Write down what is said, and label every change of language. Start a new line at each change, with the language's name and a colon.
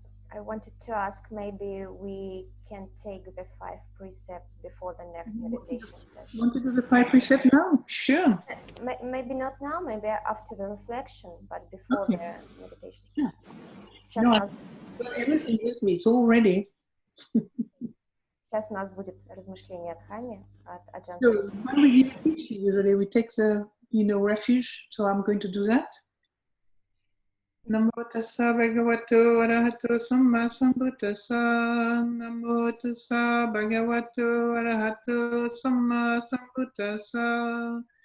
English: I wanted to ask, maybe we can take the 5 precepts before the next meditation session. You want to do the 5 precepts now? Sure. Maybe not now, maybe after the reflection, but before the meditation session. Yeah. No, well, everything with me, it's all ready.
Russian: Сейчас у нас будет размышление от Хами, от Аджан
English: So, when we give a teaching, usually we take the, refuge. So I'm going to do that.
Pali: Namo tassa bhagavato arahato samma sambuddhassa. Namo tassa bhagavato arahato samma sambuddhassa.